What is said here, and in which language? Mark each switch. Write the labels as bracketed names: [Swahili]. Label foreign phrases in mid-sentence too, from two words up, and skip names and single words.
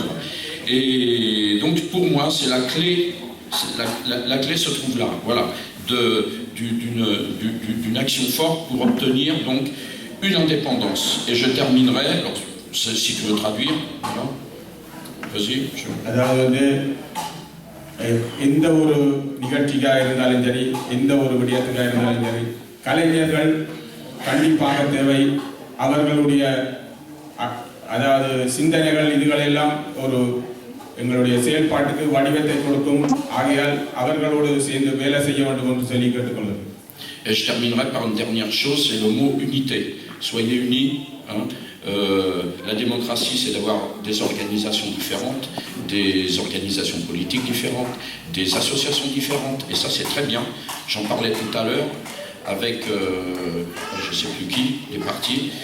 [French] Et donc pour moi, c'est la clé. La clé se trouve là, voilà, d'une action forte pour obtenir donc une indépendance. Et je terminerai, alors, si tu veux traduire, voilà. Vas-y. [Tamil] அதாவது வந்து எந்த ஒரு நிகழ்ச்சிக்காக இருந்தாலும் சரி, எந்த ஒரு விடயத்துக்காக இருந்தாலும் சரி, கலைஞர்கள் கண்டிப்பாக தேவை. அவர்களுடைய அதாவது சிந்தனைகள் இதுகளெல்லாம் ஒரு எங்களுடைய செயல்பாட்டுக்கு வடிவத்தை கொடுக்கும். ஆகையால் அவர்களோடு சேர்ந்து வேலை செய்ய வேண்டும் என்று சொல்லி கேட்டுக்கொள்கிறேன். [French] Et je terminerai par une dernière chose, c'est le mot unité. Soyez unis. La démocratie, c'est d'avoir des organisations différentes, des organisations politiques différentes, des associations différentes. Et ça, c'est très bien. J'en parlais tout à l'heure avec, je ne sais plus qui, les partis.